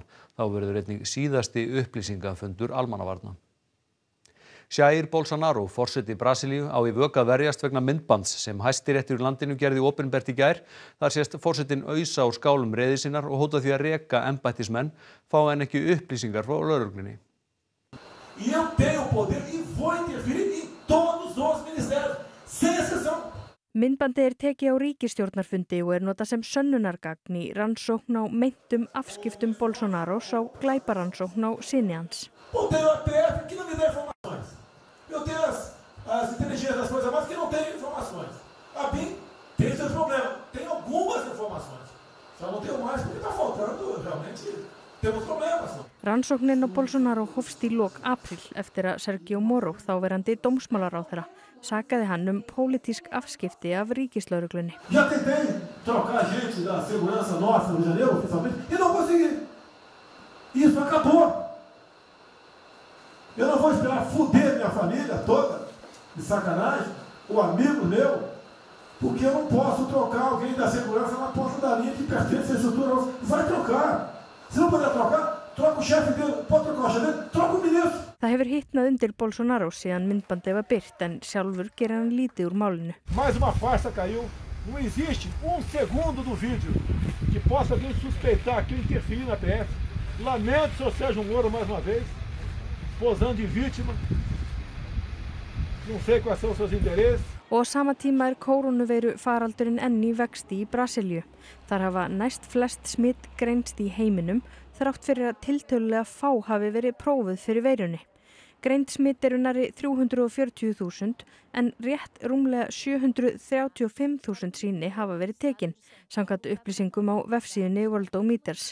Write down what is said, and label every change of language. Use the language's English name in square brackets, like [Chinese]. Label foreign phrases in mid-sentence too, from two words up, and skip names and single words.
[Icelandic] Þá verður einnig síðasti upplýsingafundur almannavarna. Jair Bolsonaro, forseti Brasilíu, á í vök að verjast vegna myndbands sem Hæstiréttur í landinu gerði opinbert í gær. Þar sést forsetinn ausa á skálum reiði sinnar og hóta því að reka embættismenn fá en ekki upplýsingar frá lögreglunni. [Portuguese] Eu tenho poder e vou interferir em todos os ministérios, sem exceção. [Icelandic] Myndbandið er tekið á ríkisstjórnarfundi og notað sem sönnunargagn í rannsókn á meintum afskiptum Bolsonaros á glæparannsókn á syni hans. [Portuguese] Eu tenho a PF que não me dá informações. Eu tenho as inteligências das Forças Armadas que não têm informações. A BIM tem seus problemas, tem algumas informações. Só não tenho mais porque está faltando, realmente temos problemas. [Icelandic] Rannsóknin á Bolsonaro hófst í lok apríl eftir að Sergio Moro, þáverandi dómsmálaráðherra, sakaði hann pólitísk afskipti af ríkislögreglunni. [Portuguese] Já tentei trocar a gente da segurança nossa no janeiro, oficialmente, e não consegui. Isso acabou. Eu não vou esperar fuder minha família toda, de sacanagem, ou amigo meu, porque eu não posso trocar alguém da segurança na porta da linha que pertence à estrutura. Vai trocar. Se não puder trocar, troca o chefe dele. Pode trocar o chefe dele, troca o ministro. [Icelandic] Það hefur hitnað undir Bolsonaro síðan myndbandið var birt en sjálfur gerir hann lítið úr málinu. [Portuguese] Mais uma farsa caiu. Não existe segundo do vídeo que possa alguém suspeitar que eu interferi na PF. Lamento, senhor Sérgio Moro, mais uma vez, posando de vítima. Não sei quais são os seus interesses. [Icelandic] Og á sama tíma kórónuveiru faraldurinn enn í vexti í Brasilíu. Þar hafa næst flest smitt greinst í heiminum þrátt fyrir að tiltölulega fá hafi verið prófuð fyrir veirunni. Greind smitt eru nærri 340.000 en rétt rúmlega 735.000 sýni hafa verið tekin, samkvæmt upplýsingum á vefsíðunni Worldometers.